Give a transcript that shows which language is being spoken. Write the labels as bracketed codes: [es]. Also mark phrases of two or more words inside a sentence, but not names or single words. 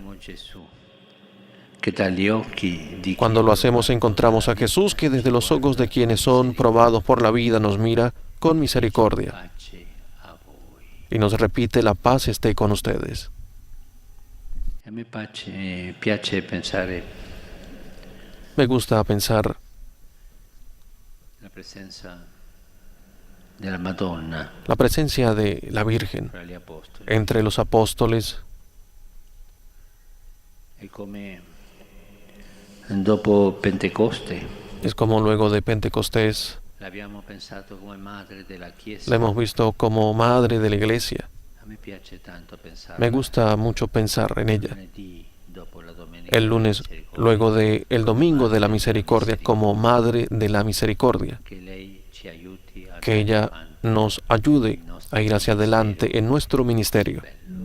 [es] Cuando lo hacemos encontramos a Jesús que desde los ojos de quienes son probados por la vida nos mira con misericordia y nos repite: la paz esté con ustedes. Me gusta pensar la presencia [it] della Madonna [es] la presencia de la Virgen [it] fra gli apostoli. [es] entre los apóstoles. [it] È come dopo Pentecoste [es] Es como luego de Pentecostés [it] l'abbiamo pensato come madre della la Chiesa. [es] hemos visto como madre de la Iglesia. [it] A me piace tanto pensarla. [es] Me gusta mucho pensar en ella. [it] Lunedì, dopo la domenica [es] El [it] della [es] lunes, [it] misericordia, [es] luego de el domingo de la madre misericordia, como Madre de la Misericordia. [it] che lei ci aiuti a [es] Que ella [it] andare avanti [es] nos ayude [it] nei nostri [es] a ir hacia [it] ministeri. [es] adelante en nuestro ministerio. [it] Bello.